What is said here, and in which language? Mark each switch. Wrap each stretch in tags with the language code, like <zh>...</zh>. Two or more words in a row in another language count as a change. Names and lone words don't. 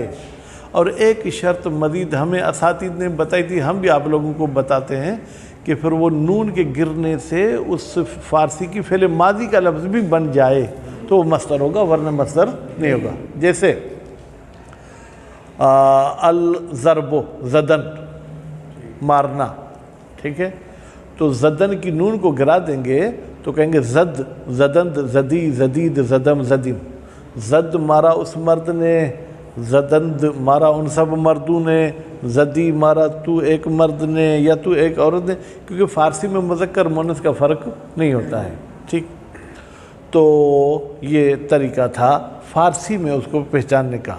<ur>اور ایک شرط مزید ہمیں اساتذہ نے بتائی تھی، ہم بھی آپ لوگوں کو بتاتے ہیں کہ پھر وہ نون کے گرنے سے اس فارسی کی فعل ماضی کا لفظ بھی بن جائے تو وہ مصدر ہوگا، ورنہ مصدر نہیں ہوگا۔ جیسے الضرب زدن، مارنا، ٹھیک ہے، تو زدن کی نون کو گرا دیں گے تو کہیں گے</ur> <fa>زد، زدند، زدی، زدید، زدم، زدیم۔</fa> <ur>زد مارا اس مرد نے، زدند مارا ان سب مردوں نے، زدی مارا تو ایک مرد نے یا تو ایک عورت نے، کیونکہ فارسی میں مذکر مؤنث کا فرق نہیں ہوتا ہے، ٹھیک۔ تو یہ طریقہ تھا فارسی میں اس کو پہچاننے کا۔</ur>